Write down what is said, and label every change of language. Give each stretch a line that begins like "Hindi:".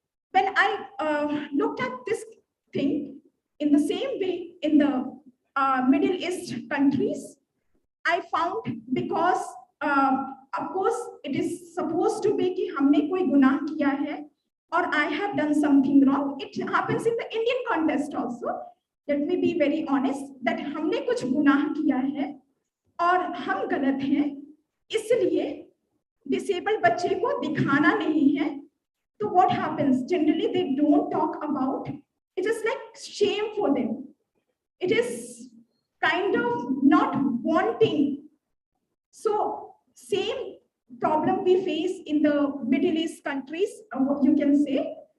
English: When I looked at this thing in the same way in the Middle East countries, I found, because of course it is supposed to be
Hindi: कि हमने कोई गुनाह किया है
English: or I have done something wrong. It happens in the Indian context also. Let me be very honest that
Hindi: हमने कुछ गुनाह किया है और हम गलत हैं, इसलिए डिसेबल्ड बच्चे को दिखाना नहीं है.
English: तो what happens? Generally they don't talk about. It is like shame for them. It is kind of not wanting. So same problem we face in the Middle East countries, what you can say.